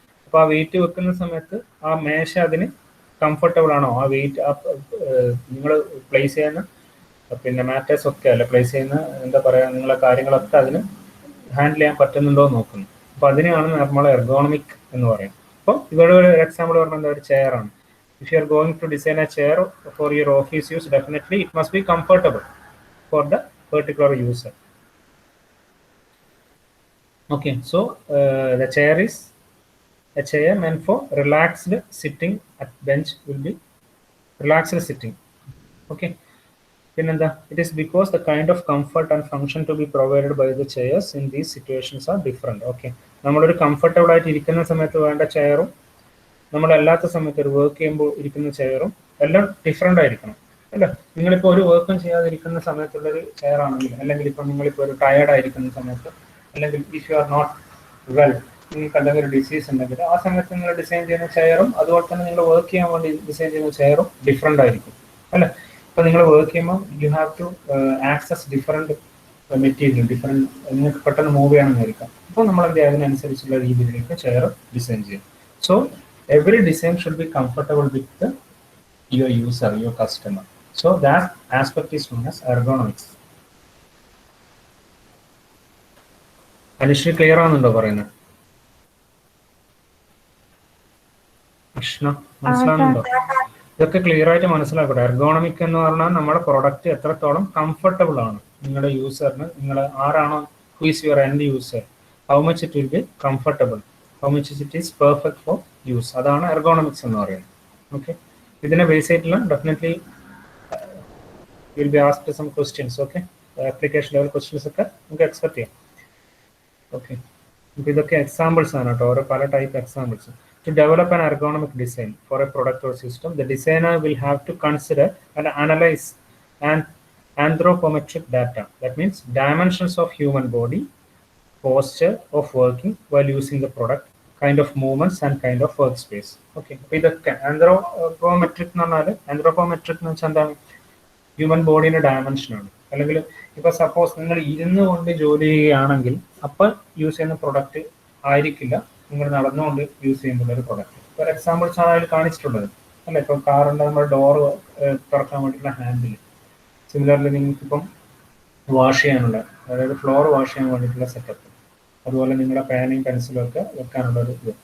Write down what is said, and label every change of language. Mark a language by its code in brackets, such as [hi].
[ml] അപ്പോൾ ആ വെയിറ്റ് വെക്കുന്ന സമയത്ത് ആ മേശ അതിന് കംഫർട്ടബിൾ ആണോ, ആ വെയിറ്റ് നിങ്ങൾ പ്ലേസ് ചെയ്യുന്ന പിന്നെ മാറ്റേഴ്സ് ഒക്കെ അല്ല പ്ലേസ് ചെയ്യുന്ന എന്താ പറയുക, നിങ്ങളെ കാര്യങ്ങളൊക്കെ അതിന് ഹാൻഡിൽ ചെയ്യാൻ പറ്റുന്നുണ്ടോ എന്ന് നോക്കുന്നു. അപ്പോൾ അതിനെയാണ് നമ്മൾ എർഗോണമിക് എന്ന് പറയും. അപ്പോൾ ഇവിടെ ഒരു എക്സാമ്പിൾ പറഞ്ഞാൽ എന്താ, ഒരു ചെയറാണ്. [en] If you are going to design a chair for your office use, definitely it must be comfortable for the particular user. Okay, so the chair is a chair meant for relaxed sitting at bench, will be relaxed sitting. Okay, pinanda it is because the kind of comfort and function to be provided by the chairs in these situations are different. [ml] Okay, നമ്മളൊരു comfortable ആയിട്ട് ഇരിക്കുന്ന സമയത്ത് വേണ്ട ചെയറും നമ്മളല്ലാത്ത സമയത്ത് ഒരു work ചെയ്യുമ്പോൾ ഇരിക്കുന്ന ചെയറും എല്ലാം ഡിഫറെൻ്റ് ആയിരിക്കണം അല്ല. നിങ്ങളിപ്പോൾ ഒരു വർക്കും ചെയ്യാതിരിക്കുന്ന സമയത്തുള്ളൊരു ചെയർ ആണെങ്കിൽ, അല്ലെങ്കിൽ ഇപ്പോൾ നിങ്ങളിപ്പോൾ ഒരു ടയേർഡ് ആയിരിക്കുന്ന സമയത്ത്, അല്ലെങ്കിൽ [en] if you are not well, [ml] നിങ്ങൾക്ക് അല്ലെങ്കിൽ ഒരു ഡിസീസ് ഉണ്ടെങ്കിൽ ആ സമയത്ത് നിങ്ങൾ ഡിസൈൻ ചെയ്യുന്ന ചെയറും അതുപോലെ തന്നെ നിങ്ങൾ വർക്ക് ചെയ്യാൻ വേണ്ടി ഡിസൈൻ ചെയ്യുന്ന ചെയറും ഡിഫറെൻ്റ് ആയിരിക്കും അല്ലേ. ഇപ്പോൾ നിങ്ങൾ വർക്ക് ചെയ്യുമ്പോൾ [en] you have to access different material, [ml] different നിങ്ങൾക്ക് പെട്ടെന്ന് മൂവ് ചെയ്യണമെന്നായിരിക്കാം. അപ്പോൾ നമ്മൾ എന്ത് ചെയ്യുക, അതിനനുസരിച്ചുള്ള രീതിയിലേക്ക് ചെയർ ഡിസൈൻ ചെയ്യും. [en] So every design should be comfortable with your user, your customer. So that aspect is known as ergonomics. [ml] അനുഷ്ണ clear ആവുന്നുണ്ടോ പറയുന്നത്? കൃഷ്ണ മനസ്സിലാവുന്നുണ്ടോ? ഇതൊക്കെ ക്ലിയർ ആയിട്ട് മനസ്സിലാക്കട്ടെ. എർഗോണമിക് എന്ന് പറഞ്ഞാൽ നമ്മുടെ പ്രൊഡക്റ്റ് എത്രത്തോളം കംഫർട്ടബിൾ ആണ് നിങ്ങളുടെ യൂസറിന്, നിങ്ങൾ ആരാണോ [en] Who is your end user, how much it will be comfortable, how much it is perfect for use. [ml] അതാണ് എർഗോണമിക്സ് എന്ന് പറയുന്നത്. ഓക്കെ, ഇതിനെ ബേസ് ആയിട്ടുള്ള definitely [en] will be asked some questions. [ml] Okay, [en] application level questions [ml] ഒക്കെ നമുക്ക് എക്സ്പെക്ട് ചെയ്യാം. Okay, അപ്പോൾ ഇതൊക്കെ എക്സാമ്പിൾസ് ആണ് കേട്ടോ, ഓരോ പല type examples. [en] To develop an ergonomic design for a product or system, the designer will have to consider and analyze an anthropometric data. That means dimensions of human body, posture of working while using the product, kind of movements and kind of workspace. [ml] Okay, അപ്പോൾ ഇതൊക്കെ anthropometric എന്ന് പറഞ്ഞാൽ, anthropometric എന്ന് വെച്ചാൽ എന്താണ്, human ബോഡിയുടെ ഡയമെൻഷനാണ്. അല്ലെങ്കിൽ ഇപ്പോൾ സപ്പോസ് നിങ്ങൾ ഇരുന്ന് കൊണ്ട് ജോലി ചെയ്യുകയാണെങ്കിൽ അപ്പോൾ യൂസ് ചെയ്യുന്ന പ്രൊഡക്റ്റ് ആയിരിക്കില്ല നിങ്ങൾ നടന്നുകൊണ്ട് യൂസ് ചെയ്യുന്ന ഒരു പ്രൊഡക്റ്റ്. ഫോർ എക്സാമ്പിൾസ് ആണ് അതിൽ കാണിച്ചിട്ടുള്ളത് അല്ല. ഇപ്പം കാറിൻ്റെ നമ്മുടെ ഡോറ് തുറക്കാൻ വേണ്ടിയിട്ടുള്ള ഹാൻഡിൽ, സിമിലർലി നിങ്ങൾക്കിപ്പം വാഷ് ചെയ്യാനുള്ള, അതായത് ഫ്ലോർ വാഷ് ചെയ്യാൻ വേണ്ടിയിട്ടുള്ള സെറ്റപ്പ്, അതുപോലെ നിങ്ങളുടെ പേനയും പെൻസിലും ഒക്കെ വെക്കാനുള്ള ഒരു ഇത്.